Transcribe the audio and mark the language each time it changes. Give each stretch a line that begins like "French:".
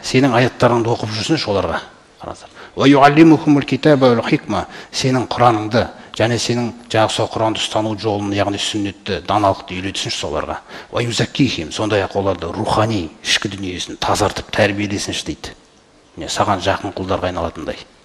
Kazakh: Сенің аяттарыңды оқып жүрсінші оларға.
Arabic: Ва юаллимухумул китаба вал хикма.
Kazakh: Сенің Құраныңды және сенің жаңағы сол Құранды ұстану жолын, яғни сүннетті, даналықты үйретсінші соларға.
Arabic: Ва юзаккихим.
Kazakh: Сондай-ақ оларды рухани, ішкі дүниесін тазартып тәрбиелесінші дейді. Саған жақын құлдарға айналатындай.